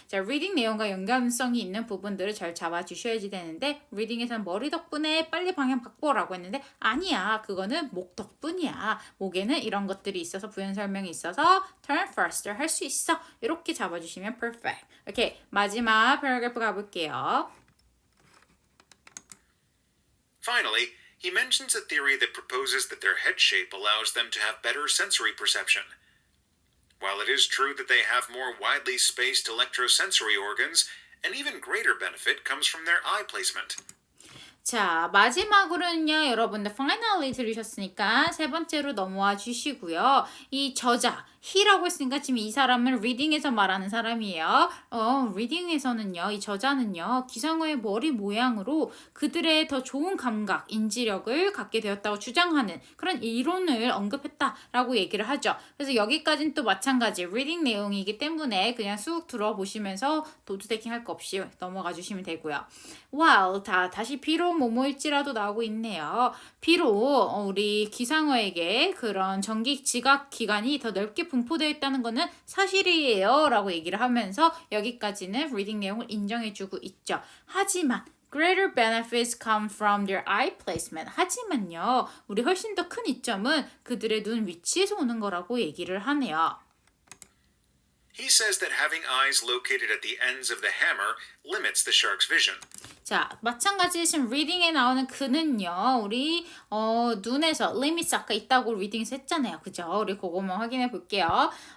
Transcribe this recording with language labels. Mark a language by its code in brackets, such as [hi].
[ko] 자, 리딩 내용과 연관성이 있는 부분들을 잘 잡아주셔야지 되는데 리딩에서는 머리 덕분에 빨리 방향 바꿔라고 했는데 아니야. 그거는 목 덕분이야. 목에는 이런 것들이 있어서 부연 설명이 있어서 [en] turn faster [ko] 할 수 있어. 이렇게 잡아주시면 perfect. 오케이. 마지막 패러그래프 가볼게요. [en] Finally, he mentions a theory that proposes that their head shape allows them to have better sensory perception. While it is true that they have more widely spaced electrosensory organs, an even greater benefit comes from their eye placement. [ko] 자, 마지막으로는요, 여러분들 finally 들으셨으니까 세 번째로 넘어와 주시고요. 이 저자, he라고 했으니까 지금 이 사람은 reading에서 말하는 사람이에요. reading에서는요, 이 저자는요, 기상어의 머리 모양으로 그들의 더 좋은 감각, 인지력을 갖게 되었다고 주장하는 그런 이론을 언급했다라고 얘기를 하죠. 그래서 여기까지는 또 마찬가지 reading 내용이기 때문에 그냥 쑥 들어보시면서 도트테킹 할 거 없이 넘어가 주시면 되고요. While 다시 비록 뭐뭐일지라도 나오고 있네요. 비록 우리 기상어에게 그런 전기 지각 기관이 더 넓게 분포되어 있다는 것은 사실이에요 라고 얘기를 하면서 여기까지는 리딩 내용을 인정해주고 있죠. 하지만 [en] greater benefits come from their eye placement. [ko] 하지만요, 우리 훨씬 더 큰 이점은 그들의 눈 위치에서 오는 거라고 얘기를 하네요. [en] He says that having eyes located at the ends of the hammer limits the shark's vision. [ko] 자, 마찬가지 지금 리딩에 나오는 그는요, 우리 눈에서 limits 아까 있다고 리딩에서 했잖아요, 그죠? 우리 그거만 확인해 볼게요.